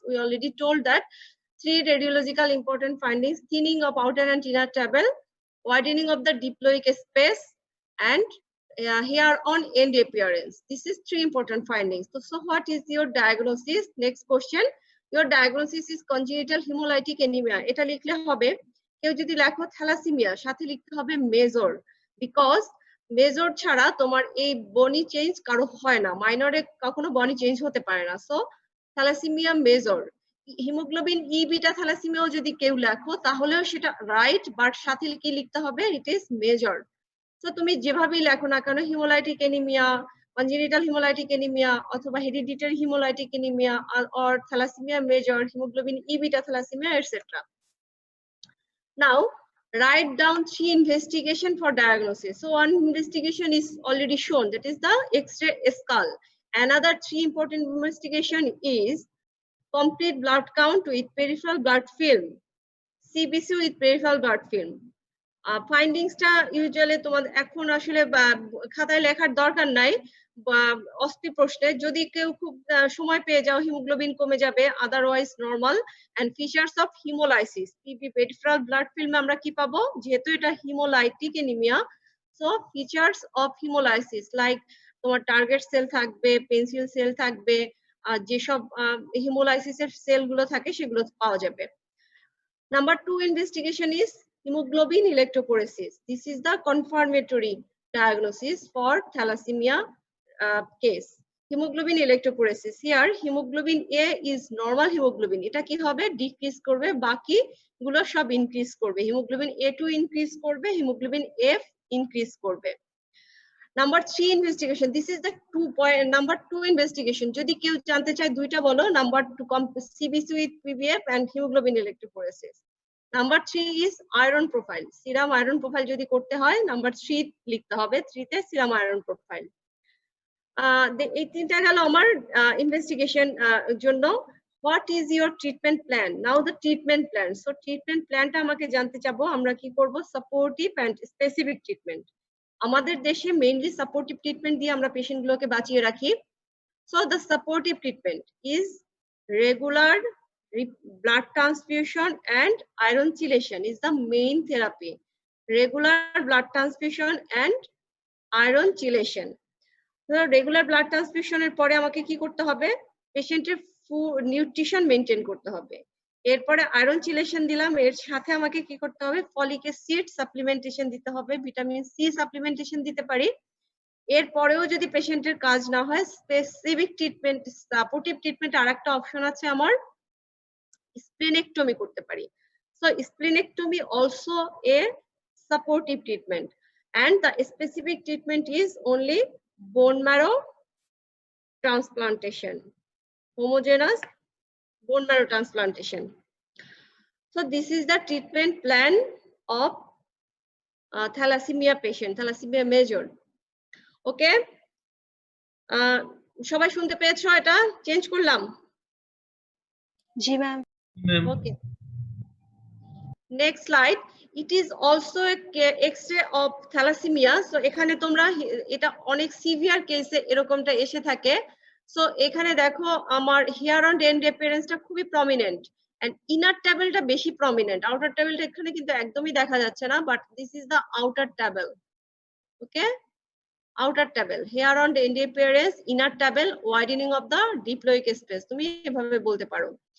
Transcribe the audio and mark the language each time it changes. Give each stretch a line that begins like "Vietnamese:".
English: We already told that 3 radiological important findings: thinning of outer and inner tabel, widening of the diploic space, and hair on end appearance. This is 3 important findings. So what is your diagnosis? Next question. Your diagnosis is congenital hemolytic anemia.
Bangla: এটা লিখলে হবে, কেউ যদি লেখো thalassaemia সাথে লিখতে হবে major, because major ছাড়া তোমার এই বনি চেঞ্জ কারো হয় না, মাইনরে কখনো বনি চেঞ্জ হতে পারে না। So thalassaemia major. হিমোগ্লোবিন ই বিটা থ্যালাসেমিয়াও যদি কেউ লেখো তাহলেও সেটা রাইট, বাট সাথে কি লিখতে হবে, ইট ইজ মেজর।
English: so
Bangla: তুমি যেভাবেই লেখো না কেন,
English: Haemolytic anaemia, congenital haemolytic anaemia, অথবা hereditary haemolytic anaemia, or thalassaemia major, haemoglobin E beta thalassaemia, etcetera. Now write down 3 investigation for diagnosis. So one investigation is already shown, that is the X-ray skull. Another 3 important investigation is complete blood count with peripheral blood film, CBC with peripheral blood film.
Bangla: ফাইন্ডিংসটা usually তোমাদের এখন আসলে খাতায় লেখার দরকার নাই, অস্থি প্রশ্নে যদি কেউ খুব সময় পেয়ে যাও, হিমোগ্লোবিন কমে যাবে, otherwise normal. And features of haemolysis, PP peripheral blood ফিল্মে আমরা কি পাবো, যেহেতু এটা haemolytic anaemia, so features of haemolysis
English: like তোমার target cell
Bangla: থাকবে, পেন্সিল সেল থাকবে, যেসব হিমোলাইসিসের সেলগুলো থাকে সেগুলো পাওয়া যাবে।
English: Number 2 investigation is hemoglobin electrophoresis. This is the confirmatory diagnosis for thalassemia case. Hemoglobin electrophoresis. Here hemoglobin A is normal hemoglobin.
Bangla: এটা কি হবে, decrease করবে, বাকি গুলো সব increase করবে।
English: hemoglobin A2
Bangla: increase করবে,
English: hemoglobin F increase করবে। Number 3 investigation. This is the number 2 investigation.
Bangla: যদি কেউ জানতে চায় দুইটা বলো,
English: number 2 CBC with PBF and hemoglobin electrophoresis. Number 3 is iron profile. Serum iron profile
Bangla: যদি করতে হয় number 3 লিখতে হবে,
English: 3 তে serum iron profile.
Bangla: এই তিনটা গেল আমার ইনভেস্টিগেশন জন্য।
English: What is your treatment plan? Now the treatment plan.
Bangla: So treatment planটা আমাকে জানতে চাবো, আমরা কি করব,
English: Supportive and specific treatment.
Bangla: আমাদের দেশে মেইনলি সাপোর্টিভ ট্রিটমেন্ট দিয়ে আমরা পেশেন্ট গুলোকে বাঁচিয়ে রাখি। So the supportive treatment is
English: Regular blood transfusion and iron chelation is the main therapy. Regular blood transfusion and iron chelation. So regular blood transfusion
Bangla: এর পরে আমাকে কি করতে হবে, পেশেন্টের নিউট্রিশন মেইনটেইন করতে হবে। এরপরে আয়রন চিলেশন দিলাম, এর সাথে আমাকে কি করতে হবে, ফলিক অ্যাসিড সাপ্লিমেন্টেশন দিতে হবে, ভিটামিন সি সাপ্লিমেন্টেশন দিতে পারি। এরপরেও যদি পেশেন্টের কাজ না হয়, স্পেসিফিক ট্রিটমেন্ট, সাপোর্টিভ ট্রিটমেন্ট আরেকটা অপশন আছে আমার, splenectomy করতে পারি।
English: So splenectomy also a supportive treatment, and the specific treatment is only bone marrow transplantation, homogeneous bone marrow transplantation. So this is the treatment plan of thalassemia patient, thalassemia major.
Bangla: Okay, সবাই শুনতে পেয়েছো? এটা change করলাম। জি ma'am.
English: Okay. Next slide. It is also a X-ray of thalassemia.
Bangla: So এখানে তোমরা এটা অনেক severe কেসে এরকমটা এসে থাকে। সো এখানে দেখো আমার হেয়ার অন এন্ড অ্যাপিয়ারেন্সটা খুবই প্রমিনেন্ট, এন্ড ইনার টেবলটা বেশি প্রমিনেন্ট। আউটার টেবলটা এখানে কিন্তু একদমই দেখা যাচ্ছে না, but this is the outer table.
English: okay, outer table, hair on end appearance, inner table, widening of the diploic space,
Bangla: তুমি এভাবে বলতে পারো।